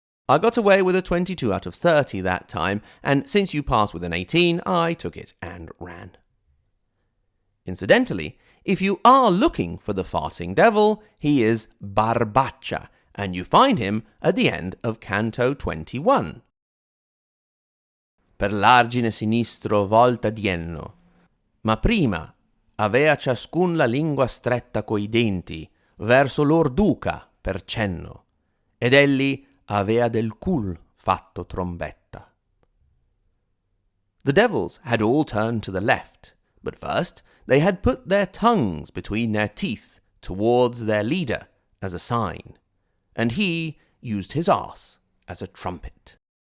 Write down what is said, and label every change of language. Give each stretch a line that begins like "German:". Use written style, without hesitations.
English: I got away with a 22 out of 30 that time, and since you passed with an 18, I took it and ran. Incidentally, if you are looking for the farting devil, he is Barbaccia, and you find him at the end of Canto 21.
Italian: per l'argine sinistro volta dienno, ma prima avea ciascun la lingua stretta coi denti verso lor duca per cenno, ed egli avea del cul fatto trombetta.
English: The devils had all turned to the left, but first they had put their tongues between their teeth towards their leader as a sign, and he used his arse as a trumpet.